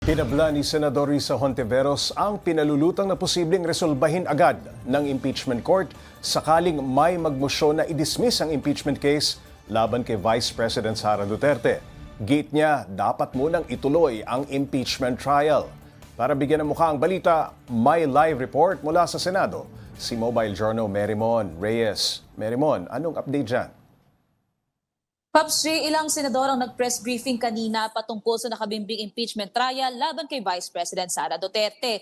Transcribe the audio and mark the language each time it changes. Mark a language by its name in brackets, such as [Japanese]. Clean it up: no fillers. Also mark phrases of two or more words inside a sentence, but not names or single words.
[Filipino] Pinabla ni Senador Risa Hontiveros ang pinalulutang na posibleng resolbahin agad ng impeachment court sakaling may magmosyon na i-dismiss ang impeachment case laban kay Vice President Sara Duterte. Gate niya, dapat munang ituloy ang impeachment trial. Para bigyan ng mukha ang balita, may live report mula sa Senado, si Mobile Journal Merimon Reyes. Merimon, anong update dyan? Pops J, ilang senador ang nag-press briefing kanina patungkol sa nakabimbing impeachment trial laban kay Vice President Sara Duterte.